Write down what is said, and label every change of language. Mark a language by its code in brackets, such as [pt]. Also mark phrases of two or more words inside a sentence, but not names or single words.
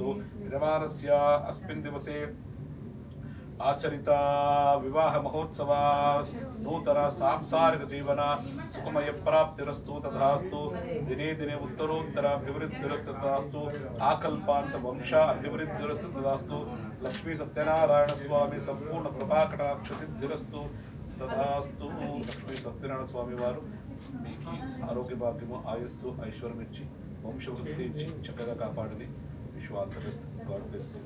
[sa] विद्यमानस्य अस्मिन् दिवसे आचरिता विवाह महोत्सव नूतन सांसारिक जीवन सुखमय प्राप्तिरस्तु तथास्तु। दिने दिने उत्तरोत्तर अभिवृद्धिरस्तु तथास्तु। आकल्पान्त वंश अभिवृद्धिरस्तु तथास्तु। లక్ష్మీ సత్యనారాయణ స్వామి సంపూర్ణ కృపాకటాక్ష సిద్ధిరస్తు తదాస్తు. [te] లక్ష్మీ సత్యనారాయణ స్వామి వారు మీకు ఆరోగ్య భాగ్యము, ఆయస్సు, ఐశ్వర్యం ఇచ్చి వంశవృద్ధి ఇచ్చి చక్కగా కాపాడని విశ్వాంతరిస్తూ [en] God bless you.